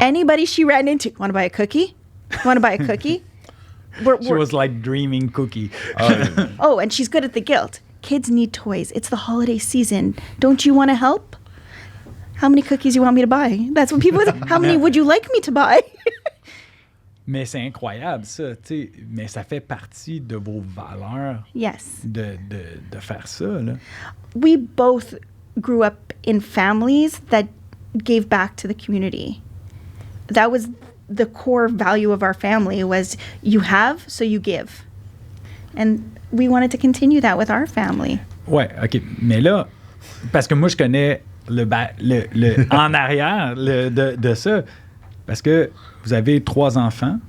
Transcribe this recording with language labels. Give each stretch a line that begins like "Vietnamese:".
English: Anybody she ran into, want to buy a cookie? Want to buy a cookie? She was like dreaming cookie. Oh, and she's good at the guilt. Kids need toys. It's the holiday season. Don't you want to help? How many cookies you want me to buy? That's what people say. How many would you like me to buy?
French: Mais c'est incroyable, ça, tu sais. Mais ça fait partie de vos valeurs.
English: Yes.
French: De faire ça, là.
English: We both grew up in families that gave back to the community. That was the core value of our family was you have, so you give. And we wanted to continue that with our family.
French: Ouais, OK. Mais là, parce que moi, je connais le en arrière de ça. Parce que vous avez 3 enfants.